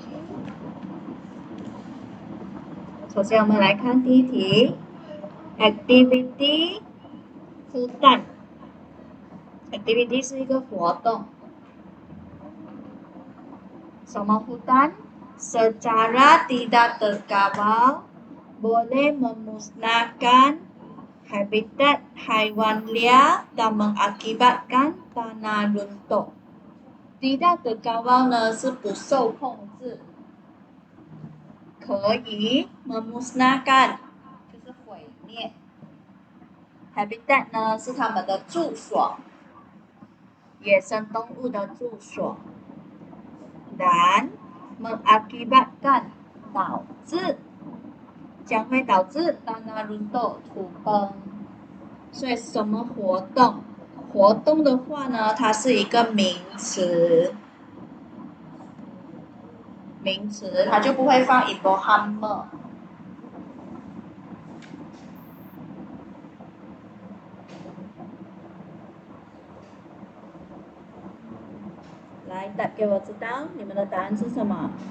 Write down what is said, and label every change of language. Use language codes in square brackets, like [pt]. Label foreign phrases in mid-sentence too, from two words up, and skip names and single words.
[zh] 首先我们来看第1题 ，activity 孵蛋。activity 是一个活动。什么孵蛋 [ms] ？Secara tidak terkawal boleh memusnahkan habitat haiwan liar dan mengakibatkan tanah runtuh。tidak terkawal [zh] 呢是不受控制，可以 memusnahkan 就是毁灭。habitat 呢是它们的住所，野生动物的住所。 [ms] dan mengakibatkan [zh] 导致，将会导致 [ms] tanah runtuh [zh] 土崩。所以什么活动？活动的话呢，它是一个名词，名词它就不会放 ibu hammer。来，给我知道你们的答案是什么？